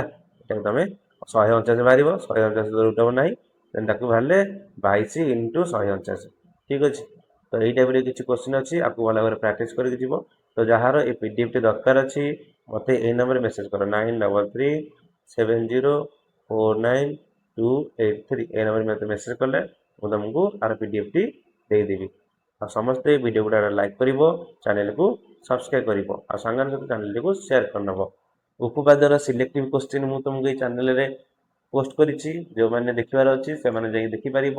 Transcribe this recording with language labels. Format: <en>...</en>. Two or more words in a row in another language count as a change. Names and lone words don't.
<or>ଏଟାକୁ ତମେ 149 ବାହାରିବ, 149 ରୁଟ୍ ନାହିଁ, ଦେନ୍ ତାକୁ ବାହାରିଲେ 22 × 149। ଠିକ ଅଛି। ତ ଏଇ ଟାଇପ୍ରେ କିଛି କ୍ୱେଶ୍ଚିନ୍ ଅଛି, ଆକୁ ଭଲ ଭାବରେ ପ୍ରାକ୍ଟିସ୍ କରିକି ଯିବ। ତ ଯାହାର ଏ PDFଟି ଦରକାର ଅଛି ମୋତେ ଏଇ ନମ୍ବରରେ ମେସେଜ୍ କର 9370492283। 283 ଏ ନମ୍ବର ମେଁ ମେସେଜ କଲେ ମୁଁ ତୁମକୁ ଆର PDF ଟି ଦେଇଦେବି। ଆଉ ସମସ୍ତେ ଭିଡ଼ିଓ ଗୁଡ଼ା ଲାଇକ୍ କରିବ, ଚ୍ୟାନେଲକୁ ସବସ୍କ୍ରାଇବ୍ କରିବ ଆଉ ସାଙ୍ଗମାନଙ୍କ ସହିତ ଚ୍ୟାନେଲଟିକୁ ସେୟାର କରିନେବ। ଉପପାଦ୍ୟର ସିଲେକ୍ଟିଭ କ୍ୱେଶ୍ଚିନ୍ ମୁଁ ତୁମକୁ ଏଇ ଚ୍ୟାନେଲରେ ପୋଷ୍ଟ କରିଛି, ଯେଉଁମାନେ ଦେଖିବାର ଅଛି ସେମାନେ ଯାଇକି ଦେଖିପାରିବ।</or>